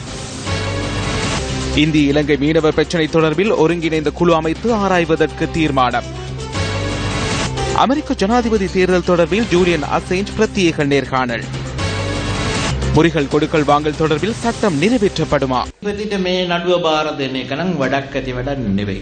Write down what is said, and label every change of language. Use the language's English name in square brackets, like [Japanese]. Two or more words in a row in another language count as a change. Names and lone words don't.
[Tamil] இந்திய இலங்கை மீனவர் பிரச்சினை தொடர்பில் ஒருங்கிணைந்த குழு அமைத்து ஆராய்வதற்கு தீர்மானம். அமெரிக்க ஜனாதிபதி தேர்தல் தொடர்பில் ஜூலியன் அசேஞ்ச் பிரத்யேக நேர்காணல். முறிகள் கொடுக்கல் வாங்கல் தொடர்பில் சட்டம் நிறைவேற்றப்படுமா? [Sinhala] මේ නඩුව බාර දෙන එක නම් වඩක් ඇති වැඩක් නෙවෙයි.